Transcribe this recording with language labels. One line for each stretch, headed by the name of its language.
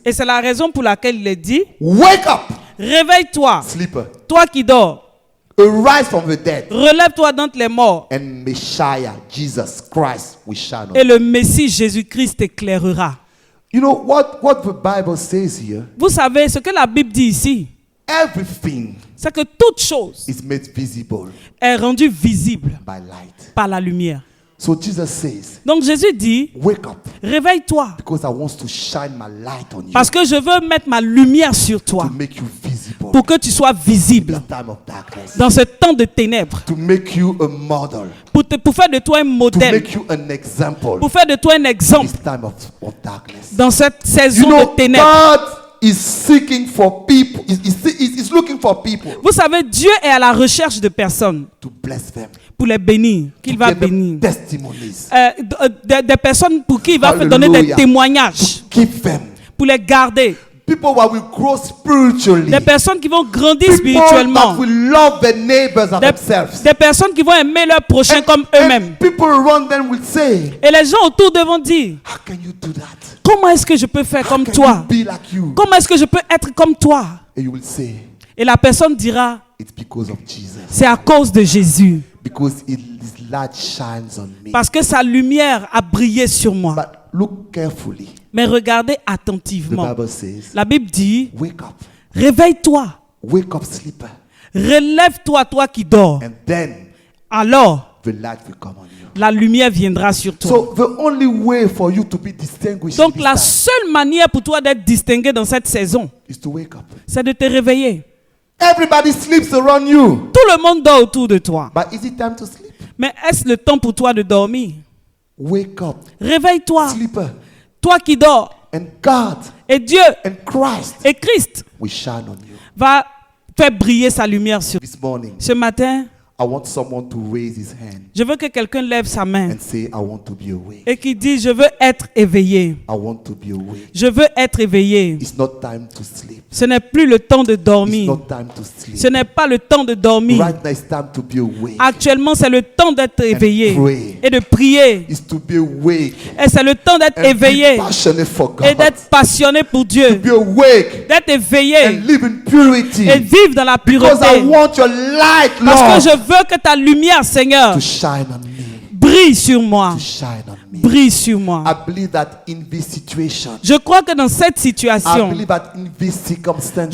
French: Et c'est la raison pour laquelle il est dit,
English: wake up,
French: réveille-toi,
English: sleeper,
French: toi qui dors,
English: arise from the dead,
French: relève-toi d'entre les morts,
English: and Messiah, Jesus Christ, will shine on
French: et
English: you.
French: le Messie Jésus-Christ t'éclairera.
English: You know what the Bible says here?
French: Vous savez, ce que la Bible dit ici,
English: Everything
French: c'est que toute chose
English: is made visible
French: est rendue visible
English: by light.
French: par la lumière.
English: So Jesus says,
French: Donc Jésus dit,
English: wake up,
French: réveille-toi,
English: because I want to shine my light on you,
French: parce que je veux mettre ma lumière sur toi,
English: to make you visible
French: pour que tu sois visible
English: this time of darkness,
French: dans ce temps de ténèbres,
English: to make you a model,
French: pour faire de toi un
English: to
French: modèle,
English: make you an example
French: pour faire de toi un exemple
English: this time of darkness.
French: dans cette
English: You
French: saison
English: know,
French: de ténèbres.
English: God is seeking for people, is looking for people
French: Vous savez, Dieu est à la recherche de personnes
English: to bless them,
French: pour les bénir, qu'il
English: to
French: va
English: give them
French: bénir.
English: testimonies,
French: Des personnes pour qui il va donner des
English: Hallelujah.
French: témoignages,
English: to keep them.
French: pour les garder.
English: People that will grow spiritually.
French: Des personnes qui vont grandir
English: People
French: spirituellement.
English: that will love their neighbors and themselves.
French: Des personnes qui vont aimer leurs prochains comme eux-mêmes.
English: And people around them will say,
French: Et les gens autour d'eux vont dire,
English: how can you do that?
French: comment est-ce que je peux faire comme
English: Can
French: toi?
English: you be like you?
French: Comment est-ce que je peux être comme toi?
English: And you will say,
French: Et la personne dira,
English: It's because of Jesus.
French: C'est à cause de Jésus.
English: Because His light shines on me.
French: Parce que sa lumière a brillé sur moi.
English: But look carefully.
French: Mais regardez
English: The
French: attentivement.
English: Bible says,
French: La Bible dit,
English: wake up.
French: réveille-toi.
English: Wake up, sleeper.
French: Relève-toi, toi qui dors.
English: And then
French: Alors,
English: the light will come on you.
French: la lumière viendra sur toi.
English: So the only way for you to be distinguished
French: Donc
English: this
French: la
English: time
French: seule manière pour toi d'être distingué dans cette saison,
English: is to wake up.
French: c'est de te réveiller.
English: Everybody sleeps around you.
French: Tout le monde dort autour de toi.
English: But is it time to sleep?
French: Mais est-ce le temps pour toi de dormir?
English: Wake up,
French: Réveille-toi,
English: sleeper.
French: toi qui dors.
English: And God
French: Et Dieu
English: and Christ
French: et Christ
English: will shine on you.
French: va faire briller sa lumière sur toi.
English: This morning,
French: Ce matin,
English: I want someone to raise his hand
French: je veux que quelqu'un lève sa main
English: and say, I want to be awake.
French: et qui dit, je veux être éveillé.
English: I want to be awake.
French: Je veux être éveillé.
English: It's not time to sleep.
French: Ce n'est plus le temps de
English: It's
French: dormir.
English: not time to sleep.
French: Ce n'est pas le temps de dormir.
English: Right now, it's time to be awake.
French: Actuellement, c'est le temps d'être éveillé
English: pray.
French: et de prier.
English: It's to be awake
French: Et c'est le temps d'être
English: and
French: éveillé
English: be passionate for
French: et
English: God.
French: d'être passionné pour Dieu.
English: Be awake
French: D'être
English: and
French: éveillé
English: live in purity.
French: et vivre dans la
English: Because I
French: pureté.
English: want your light,
French: Parce
English: Lord,
French: que je veux que ta lumière, Seigneur,
English: to shine on me.
French: brille sur moi.
English: To shine on me.
French: Brille sur moi.
English: I believe that in this situation,
French: Je crois que dans cette
English: I
French: situation,
English: believe that in these circumstances,